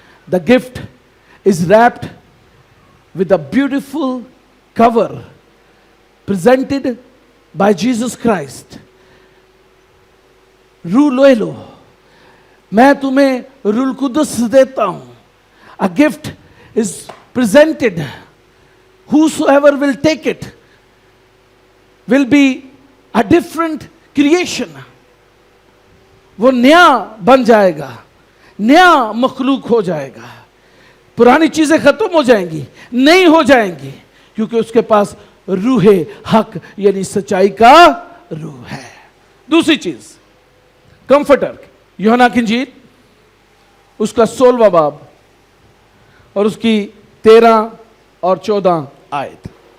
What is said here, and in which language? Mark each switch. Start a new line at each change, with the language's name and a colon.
English: The gift is wrapped with a beautiful cover presented by Jesus Christ.
Hindi: रूह ले लो, मैं तुम्हें रूल कुदस देता हूं।
English: A gift is presented. Whosoever will take it will be a different creation.
Hindi: वो नया बन जाएगा, नया मखलूक हो जाएगा। पुरानी चीजें खत्म हो जाएंगी, नई हो जाएंगी, क्योंकि उसके पास रूहे हक यानी सच्चाई का रूह है। दूसरी चीज, कंफर्टर। यूहन्ना की इंजील उसका 16वां बाब और उसकी 13 और 14 आयत।